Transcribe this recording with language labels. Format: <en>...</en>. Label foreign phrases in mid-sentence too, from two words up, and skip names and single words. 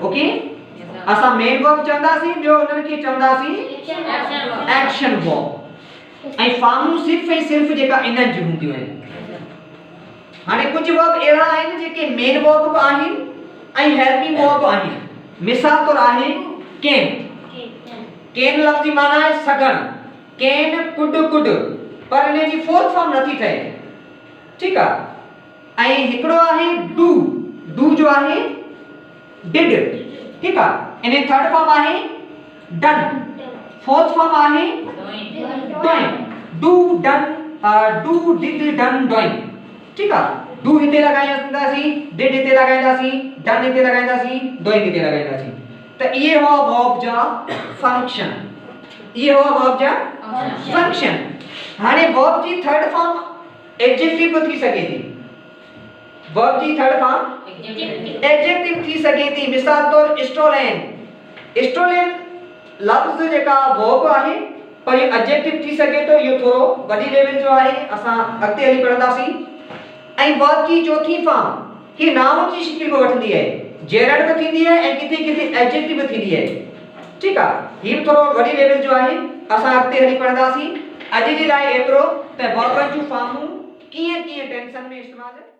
<sd>ओके, असां</sd> <en>main verb</en> <sd>चवंदासीं, ॿियो उन्हनि खे चवंदासीं</sd> <en>action verb.</en> <sd>ऐं फार्मूं सिर्फ़ ऐं सिर्फ़ जेका इन्हनि जी हूंदियूं आहिनि। हाणे कुछ वर्ब अहिड़ा आहिनि जेके</sd> <en>main verb</en> <sd>बि आहिनि ऐं</sd> <en>helping verb</en> <sd>आहिनि। मिसाल तौर आहे कैन। कैन लफ़्ज़ जी माना आहे सघण।</sd> <en>can could could,</en> <sd>पर इन जी</sd> <en>fourth form</en> <sd>नथी ठहे। ठीकु आहे। ऐं हिकिड़ो आहे डू। डू जो आहे डिड। ठीकु आहे। इन</sd> <en>third form</en> <sd>आहे डन।</sd> <en>fourth form</en> <sd>आहे डूइंग।</sd> <en>do done, do did done doing.</en> <hi>ठीक है।</hi> <sd>डू हिते लगाईंदासीं, डिड हिते लगाईंदासीं, डन हिते लगाईंदासीं, डूइंग हिते लगाईंदासीं। त ये हुआ वर्ब जा फंक्शन। ये हुआ वर्ब जा फंक्शन। हाणे वर्ब जी</sd> <en>third form adjective</en> <sd>थी सके थी। वर्ब जी</sd> <en>third form adjective</en> <sd>थी सके थी। मिसाल तौर स्टोलन। स्टोलन लफ्ज़ जेका वर्ब आहे पर ये एडजेक्टिव थी सके तो ये थोरो वडी लेवल जो आहे। असां अॻिते हली पढ़ंदासीं। ऐं वर्ब जी चौथी फॉर्म ही नाउन जी शक्ल में वठंदी है। जेरड भी थींदी है ऐं किथे किथे एडजेक्टिव भी थींदी है। ठीक आहे। ही थोरो वडी लेवल जो आहे। असां अॻिते हली पढ़ंदासीं। अॼु जे लाइ एतिरो त वर्ब जूं फॉर्मूं कीअं कीअं टेंशन में इस्तेमाल</sd>